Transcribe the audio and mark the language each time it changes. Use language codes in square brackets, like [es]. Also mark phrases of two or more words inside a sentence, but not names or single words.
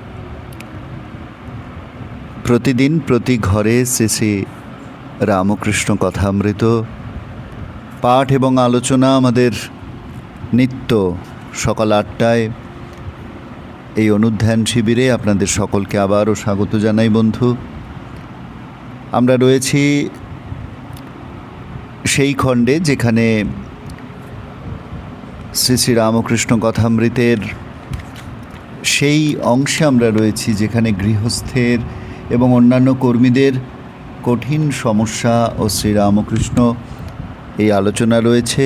[bn] প্রতিদিন প্রতি ঘরে শ্রী শ্রী রামকৃষ্ণ কথামৃত পাঠ এবং আলোচনা আমাদের নিত্য সকাল 8টায় এই অনুধ্যান শিবিরে আপনাদের সকলকে আবারও স্বাগত জানাই। বন্ধু, আমরা রয়েছি সেই খণ্ডে যেখানে শ্রী শ্রী রামকৃষ্ণ কথামৃতের সেই অংশে আমরা রয়েছি যেখানে গৃহস্থের এবং অন্যান্য কর্মীদের কঠিন সমস্যা ও শ্রীরামকৃষ্ণ এই আলোচনা রয়েছে।